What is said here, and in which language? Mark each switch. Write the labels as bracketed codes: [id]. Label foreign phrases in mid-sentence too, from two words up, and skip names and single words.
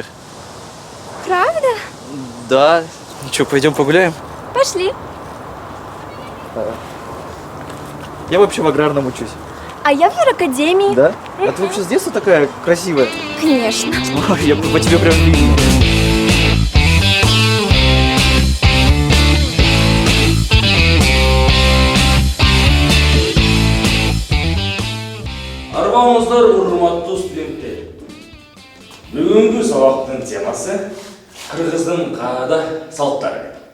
[ru] Правда? Да. Ну что, пойдем погуляем? Пошли. Я вообще в аграрном учусь. А я в юракадемии. Да? А ты вообще с детства такая красивая? Конечно. Ой, я по тебе прям вижу. [ky] Арбаңыздар, урматтуу студенттер. Бүгүнкү сабактын темасы кыргыздын каада салттары.